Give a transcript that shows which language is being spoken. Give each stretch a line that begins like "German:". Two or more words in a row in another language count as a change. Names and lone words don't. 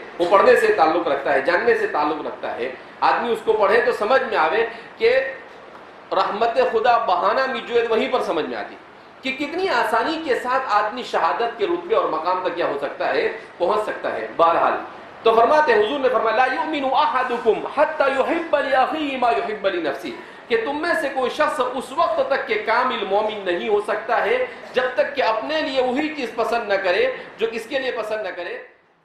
Urdu: وہ پڑھنے سے تعلق رکھتا ہے، جاننے سے تعلق رکھتا ہے. آدمی اس کو پڑھے تو سمجھ میں آوے کہ
Persian: رحمت خدا بہانہ میجوید
Urdu: وہیں پر سمجھ میں آتی کہ کتنی آسانی کے ساتھ آدمی شہادت کے رتبے اور مقام تک کیا ہو سکتا ہے؟ پہنچ سکتا ہے. بہرحال تو فرماتے ہیں، حضور نے فرمایا
Arabic: لا یؤمن احدکم حتی یحب لاخیہ ما یحب لنفسہ،
Urdu: کہ تم میں سے کوئی شخص اس وقت تک کہ کامل مومن نہیں ہو سکتا ہے جب تک کہ اپنے لیے وہی چیز پسند نہ کرے جو کس کے لیے پسند نہ کرے